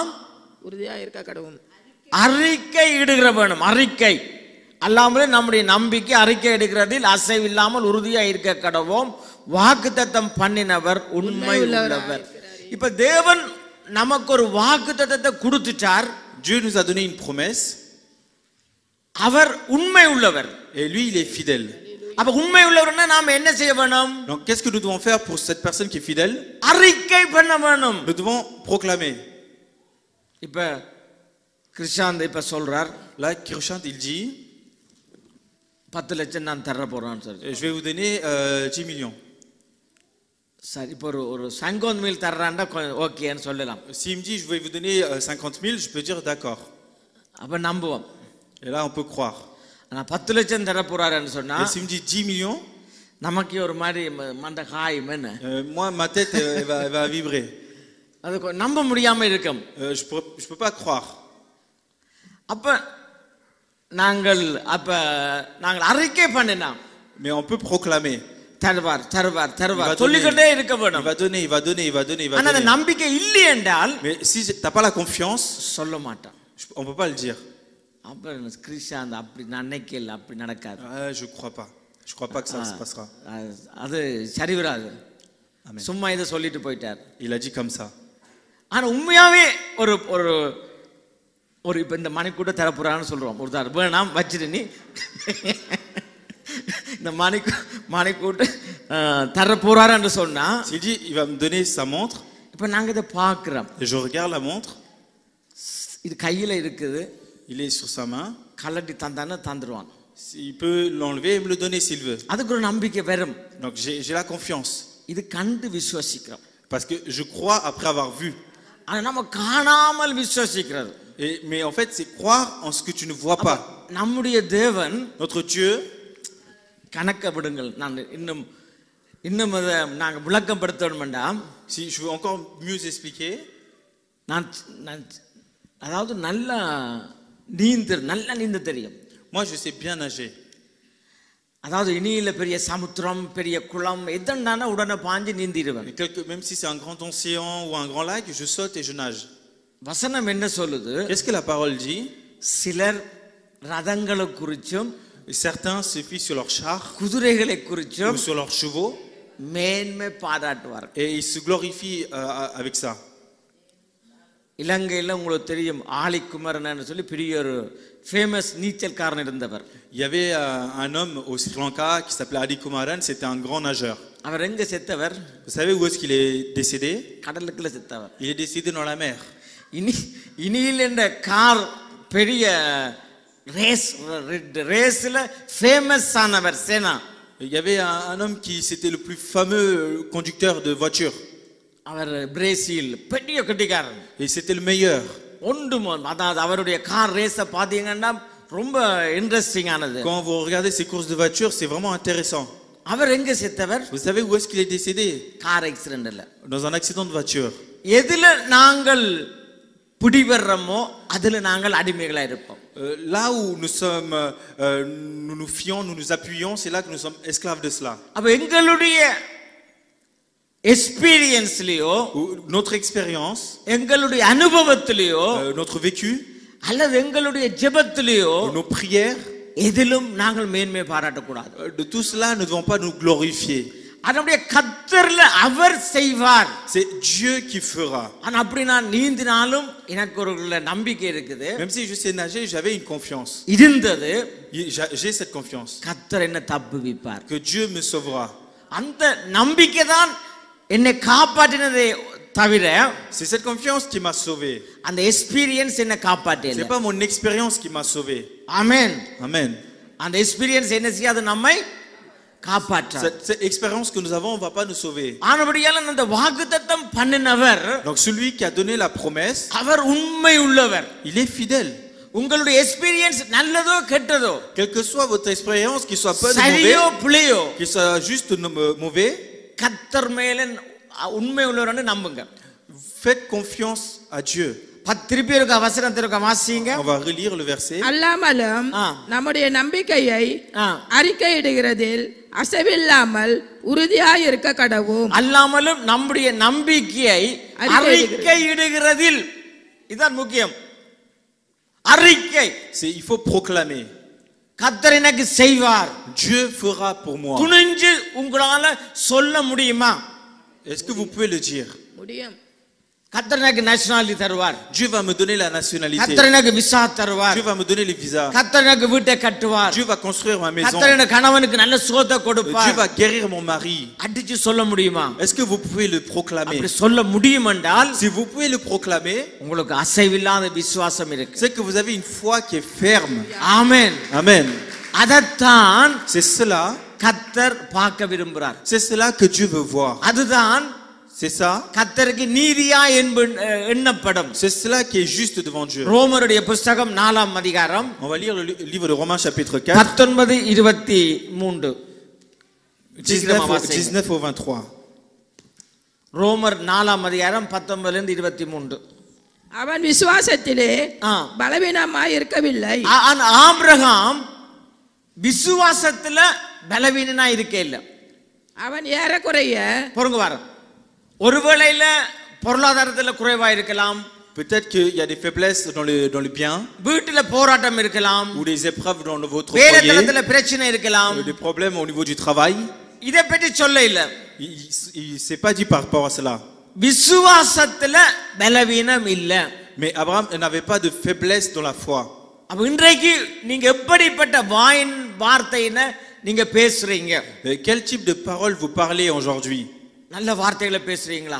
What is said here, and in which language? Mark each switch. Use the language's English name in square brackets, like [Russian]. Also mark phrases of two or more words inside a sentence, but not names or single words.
[Tamil] உறுதியாய் இருக்க கடவோம். அறிக்கை இடுகிற வேணும். அறிக்கை அல்லாமலும் நம்முடைய நம்பிக்கை அறிக்கை எடுக்கிறதில் அசைவில்லாமல் உறுதியாய் இருக்க கடவோம். வாக்குத்தத்தம் பண்ணினவர் உண்மை உள்ளவர். இப்ப தேவன் நமக்கு ஒரு வாக்குத்தத்தத்தை கொடுத்துட்டார். [French] Dieu nous a donné une promesse. [Tamil] அவர் உண்மை உள்ளவர். [French] Et lui, il est fidèle. [Tamil] அப்ப உண்மை உள்ளவர்னா நாம என்ன செய்ய வேணும்? [French] Donc qu'est-ce que nous devons faire pour cette personne qui est fidèle? [Tamil] அறிக்கை பண்ண வேணும். [French] Nous devons proclamer. [Tamil] இப்ப கிருஷாந்த் இப்ப சொல்றார். [French] Là, Kirchand, il dit [Tamil] 10 லட்சம் நான் தர போறேன் சார். [French] Je vais vous donner 10 millions. [Tamil] சரி, இப்போ ஒரு 50,000 தர்றான்டா ஓகேன்னு சொல்லலாம். [French] S'il me dit je vais vous donner 50,000, je peux dire d'accord. [Tamil] அப்ப நம்புவோம். [French] Et là on peut croire. [Tamil] ஆனா 10 லட்சம் தர போறாருன்னு சொன்னா, [French] Et s'il me dit 10 millions, [Tamil] நமக்கு ஒரு மாதிரி மண்ட காயும் என்ன? [French] moi ma tête va vibrer. [Tamil] அது நம்ப முடியாம இருக்கும். [French] Je peux pas croire. [Tamil] அப்ப நாங்கள் அறிக்கை பண்ணினா, [French] mais on peut proclamer. [Tamil] தருவார் சொல்லிக்கிட்டே இருக்க வேணும். [French] Il va donner. [Tamil] ஆனா அந்த நம்பிக்கை இல்லை என்றால், [French] mais si t'as pas la confiance, [Tamil] சொல்ல மாட்டான். [French] on peut pas le dire. [Tamil] அப்ப கிறிஸ்டியன் அப்படி நினைக்கல, அப்படி நடக்காது. [French] Je crois pas que ça se passera. [Tamil] அது சரி வராது. சும்மா இதை சொல்லிட்டு போயிட்டார். [French] Il a dit comme ça. [Tamil] ஆனா உண்மையாவே ஒரு இப்ப இந்த மணிக்கூட்ட தரப்புறான்னு சொல்றோம். ஒரு தார் வேணாம் வச்சிரு, நீ இந்த மணிக்கூட்ட தர போறாருன்னு சொன்னா [French] S'il dit il va me donner sa montre, [Tamil] இப்ப நாங்க இதை பார்க்கிறோம். [French] et je regarde la montre, [Tamil] இது கையில இருக்குது, [French] il est sur sa main, [Tamil] கலட்டி தந்தானே தந்துருவான். [French] il peut l'enlever et me le donner s'il veut. [Tamil] அதுக்கு ஒரு நம்பிக்கை வரும். [French] Donc j'ai la confiance. [Tamil] இது கண்டு விசுவாசிக்கிறோம். [French] Parce que je crois après avoir vu. [Tamil] ஆனா நம்ம காணாமல் விசுவாசிக்கிறது. [French] Mais en fait, c'est croire en ce que tu ne vois pas. [Tamil] நம்முடைய தேவன் [French] Notre Dieu, [Tamil] கணக்க விடுங்கள், நான் இன்னும் அதை நாங்கள் விளக்கம் படுத்தணும்டா. [French] si je veux encore mieux expliquer, [Tamil] நான் அதாவது நல்லா நீந்த தெரியும். [French] moi je sais bien nager. [Tamil] அதாவது இனியில பெரிய சமுத்திரம் பெரிய குளம் எதனான உடனே பாஞ்சு நீந்திடுவேன். [French] Même si c'est un grand océan ou un grand lac, je saute et je nage. [Tamil] வசனம் என்ன சொல்லுது? [French] Qu'est-ce que la parole dit? [Tamil] சிலர் ரதங்களை குறிச்சும் [French] Certains se fient sur leurs chars [Tamil] குதிரைகளை குறிச்சும் [French] ou sur leurs chevaux [Tamil] மேன்மை பாராட்டுவார். [French] et ils se glorifient avec ça. [Tamil] இலங்கையில் உங்களுக்கு தெரியும் ஆலிக்குமரன் சொல்லி பெரிய ஒரு ஃபேமஸ் நீச்சல்காரன் இருந்தவர். [French] Il y avait un homme au Sri Lanka qui s'appelait Ali Kumaran, c'était un grand nageur. [Tamil] அவர் எங்க செத்தவர்? [French] Vous savez où est-ce qu'il est décédé? [Tamil] கடலுக்குள்ள செத்தவர். [French] Il est décédé dans la mer. [Tamil] இனியில் என்ற கார் பெரிய ரேஸ்ல ஃபேமஸ் ஆனவர் சேனா. [French] Il y avait un homme qui c'était le plus fameux conducteur de voiture. [Tamil] அவர் பிரேசில் பெரிய கட்டிக்காரன். [French] Et c'était le meilleur. [Tamil] அதாவது அவருடைய கார் ரேஸை பார்த்தீங்கன்னா ரொம்ப இன்ட்ரெஸ்டிங் ஆனது. [French] Quand vous regardez ces courses de voiture, c'est vraiment intéressant. [Tamil] அவர் எங்க செத்தவர்? [French] Vous savez où est-ce qu'il est décédé? [English] car accident. [French] Dans un accident de voiture. [Tamil] எதுல நாங்கள் பிடிவர்றோமோ அதுல நாங்கள் அடிமைகளா இருப்போம். [French] Là où nous sommes, nous nous fions, nous nous appuyons, c'est là que nous sommes esclaves de cela. [Tamil] அப்ப எங்களுடைய எக்ஸ்பீரியன்ஸ்லயோ [French] notre expérience, [Tamil] எங்களுடைய அனுபவத்திலயோ [French] notre vécu, [Tamil] அல்லது எங்களுடைய ஜெபத்திலயோ [French] nos prières, [Tamil] எதிலும் நாங்கள் மேன்மை பாராட்டக்கூடாது. [French] de tout cela ne devons pas nous glorifier. [Tamil] அதனுடைய கர்த்தர்ல அவர் செய்வார். [French] C'est Dieu qui fera. [Tamil] ஆனா அப்படி நான் நீந்தினாலும் எனக்கு ஒரு நம்பிக்கை இருக்குது. [French] Même si je sais nager, j'avais une confiance. [Tamil] இருந்தது. [French] J'ai cette confiance. [Tamil] கர்த்தர் என்ன தப்புவிப்பார். [French] Que Dieu me sauvera. [Tamil] அந்த நம்பிக்கை தான் என்னை காப்பாற்றினதே தவிர [French] c'est cette confiance qui m'a sauvé. [Tamil] அந்த எக்ஸ்பீரியன்ஸ் என்ன காப்பாற்றல. [French] C'est pas mon expérience qui m'a sauvé. [Tamil] ஆமென். [French] Amen. [Tamil] அந்த எக்ஸ்பீரியன்ஸ் என்ன செய்யாது நம்மை காப்பாற்ற. [French] Cette expérience que nous avons on va pas nous sauver. [Tamil] ஆனபடியால் அந்த வாக்குத்தத்தம் பண்ணினவர், [French] donc celui qui a donné la promesse, [Tamil] அவர் உண்மை உள்ளவர். [French] il est fidèle. [Tamil] உங்களுடைய எக்ஸ்பீரியன்ஸ் நல்லதோ கெட்டதோ, [French] quelle que soit votre expérience, qu'il soit pas [Tamil] சரியோ பிழையோ, [French] qu'il soit juste mauvais, [Tamil] கர்த்தர் மேல உண்மை உள்ளவர்னு நம்புங்க. [French] faites confiance à Dieu. [Tamil] திருப்பி இருக்க வசனத்திற்கு வாசிங்க. [French] on va relire le verset. [Tamil] அல்லாமலும் நம்முடைய நம்பிக்கையை அறிக்கையிடுகிறதில் அசைவில்லாமல் உறுதியாய் இருக்க கடவும். அல்லாமலும் நம்முடைய நம்பிக்கையை அறிக்கையிடுகிறதில், இதுதான் முக்கியம். அறிக்கை, [French] il faut proclamer. [Tamil] கர்த்தர் எனக்கு செய்வார். [French] Dieu fera pour moi. [Tamil] துணிஞ்சு உங்களால சொல்ல முடியுமா? [French] est-ce que vous pouvez le dire? [Tamil] முடியும். கர்த்தர் எனக்கு நேஷனாலிட்டி தருவார். [French] Dieu va me donner la nationalité. [Tamil] கர்த்தர் எனக்கு விசா தருவார். [French] Dieu va me donner les visas. [Tamil] கர்த்தர் எனக்கு வீட்டை கட்டுவார். [French] Dieu va construire ma maison. [Tamil] கர்த்தர் எனக்கு கணவனுக்கு நல்ல சுகத்தை கொடுப்பார். [French] Dieu va guérir mon mari. [Tamil] அடிச்சு சொல்ல முடியுமா? [French] est-ce que vous pouvez le proclamer? [Tamil] அப்படி சொல்ல முடியும் என்றால், [French] si vous pouvez le proclamer, [Tamil] உங்களுக்கு அசைவில்லாத விசுவாசம் இருக்கு. [French] c'est que vous avez une foi qui est ferme. [Tamil] ஆமென். [French] Amen. [Tamil] அதத்தான் [French] c'est cela [Tamil] கர்த்தர் பார்க்க விரும்புகிறார். [French] c'est cela que Dieu veut voir. [Tamil] அதுதான் [French] c'est ça. [Tamil] கர்த்தருக்கு நீதியா எண்ணப்படும். [French] c'est cela qui est juste devant Dieu. [Tamil] ரோமருடைய புத்தகம் 4ஆம் அதிகாரம். [French] on va lire le livre de Romains chapitre 4. [Tamil] 19:23. [French] 19 au 23. [Tamil] ரோமர் 4ஆம் அதிகாரம் 19 இருந்து 23. அவன் விசுவாசத்திலே பலவீனமாய் இருக்கவில்லை. ஆபிரகாம் விசுவாசத்துல பலவீனனா இருக்கே இல்ல. அவன் ஏறக்குறைய பொறுங்க வர, ஒருவேளையில பொருளாதாரத்துல குறைவா இருக்கலாம். [French] peut-être qu'il y a des faiblesses dans le bien. [Tamil] வீட்டுல போராட்டம் இருக்கலாம். [French] ou des épreuves dans votre [Tamil] வேலைத்தலத்துல பிரச்சனை இருக்கலாம். [French] des problèmes au niveau du travail. [Tamil] இதை பற்றி சொல்ல இல்ல. [French] il s'est pas dit par rapport à cela. [Tamil] விசுவாசத்துல பலவீனம் இல்ல. [French] mais Abraham n'avait pas de faiblesse dans la foi. [Tamil] அப்ப இன்றைக்கு நீங்க எப்படிப்பட்ட வார்த்தையின நீங்க பேசுறீங்க? [French] Quel type de paroles vous parlez aujourd'hui? [Tamil] நல்ல வார்த்தைகளை பேசுறீங்களா?